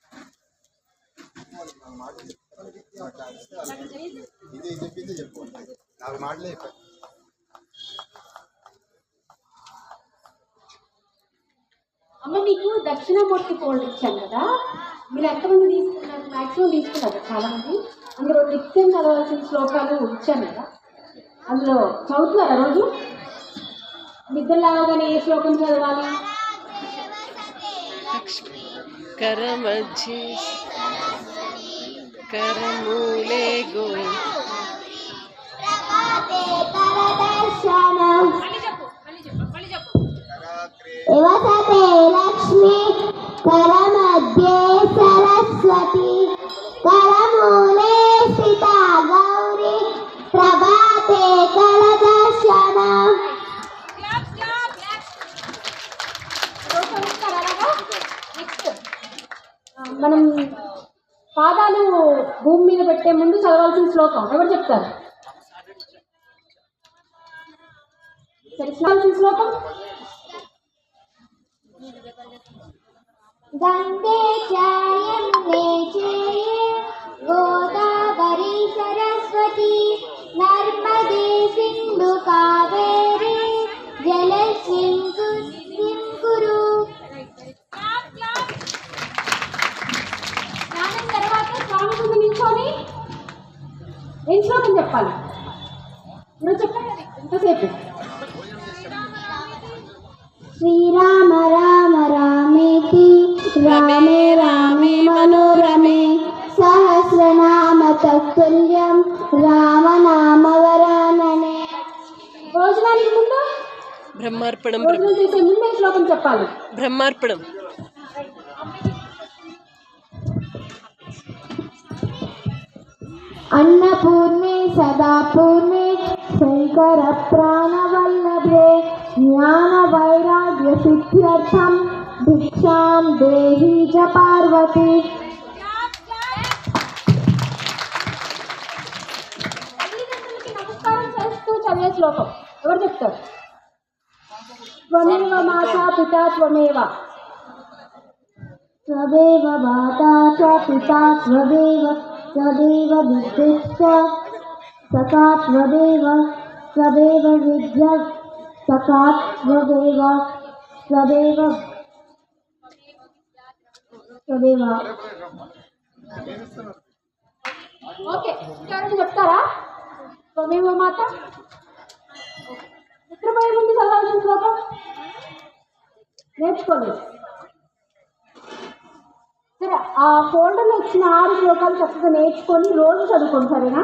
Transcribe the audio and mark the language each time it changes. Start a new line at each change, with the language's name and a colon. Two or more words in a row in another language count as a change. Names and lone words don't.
Telugu: అమ్మ మీకు దక్షిణామూర్తి ఫోల్డ్ ఇచ్చాను కదా, మీరు ఎంతమంది తీసుకున్నారు? మ్యాక్సిమం తీసుకున్నారు చాలా మంది. అందులో నిత్యం చదవాల్సిన శ్లోకాలు ఇచ్చాను కదా, అందులో చదువుతున్నారా రోజు? నిద్ర లేవగానే ఏ శ్లోకం చదవాలి?
Sanskrit: करमध्यि करमूले गोई इवसते लक्ष्मी करमध्ये सरस्वती करमूले स्थिता गौरी प्रभाते करदर्शनम्।
Telugu: మనం పాదాలు భూమి మీద పెట్టే ముందు చదవాల్సిన శ్లోకం ఎవరు చెప్తారు? చదవాల్సిన శ్లోకం
Sanskrit: गंगे यमुने चैव गोदावरी सरस्वती नर्मदे सिंधु कावेरी जलस्मिन् कुरु।
Telugu: స్నానం తర్వాత స్వామి ముందు నిల్చొని ఏం శ్లోకం చెప్పాలి? మీరు చెప్పండి ఎంతసేపు?
Sanskrit: श्रीराम राम रामेति रामे रामे मनोरमे सहस्रनाम तत्तुल्यं रामनाम वरानने।
Telugu: భోజనానికి ముందు బ్రహ్మార్పణం. భోజనం చేసే ముందే శ్లోకం చెప్పాలి. బ్రహ్మార్పణం.
Sanskrit: अन्नपूर्णे सदा पूर्णे शंकर प्राणवल्लभे ज्ञान वैराग्य सिद्ध्यर्थम भिक्षां देहि च पार्वती।
Telugu: నమస్కారం చేస్తూ చదివే శ్లోకం ఎవరు చెప్తారు?
Sanskrit: త్వమేవ మాతా పితా త్వమేవ त्वमेव माता च पिता त्वमेव त्वमेव विद्युश्च सखा त्वमेव त्वमेव विद्या सखा त्वमेव त्वमेव त्वमेव।
Telugu: ఓకే, ఎవరైనా చెప్తారా?
Sanskrit: త్వమేవ మాత.
Telugu: నిద్రపోయే ముందు చదవాల్సిన శ్లోకం నేర్చుకోలేదు. సరే, ఆ ఫోల్డర్లో ఇచ్చిన 6 శ్లోకాలు చక్కగా నేర్చుకొని రోజు చదువుకోండి, సరేనా?